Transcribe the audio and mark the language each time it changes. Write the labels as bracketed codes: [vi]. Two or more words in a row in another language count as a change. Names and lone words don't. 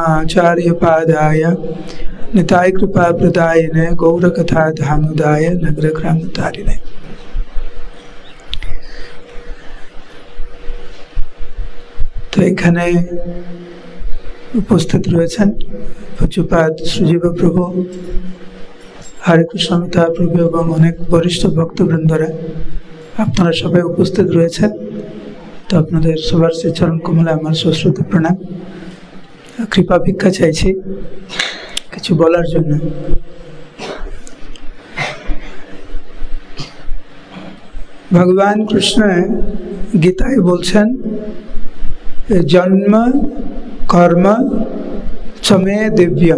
[sa] आचार्यपादाय निताय कृपाप्रदायिने गौरकथा धामोदाय नगरग्रामतारिणे। [bn] তো এখানে উপস্থিত রয়েছেন পূজ্যপাদ শ্রীজীব প্রভু, হরে কৃষ্ণ মিতা প্রভু এবং অনেক বরিষ্ঠ ভক্তবৃন্দরা আপনারা সবাই উপস্থিত রয়েছেন। তো আপনাদের সবার চরণ কমলে আমার সশ্রদ্ধ প্রণাম। কৃপা ভিক্ষা চাইছি কিছু বলার জন্য। ভগবান কৃষ্ণ গীতায় বলছেন, [sa] जन्म कर्म चमे दिव्यम।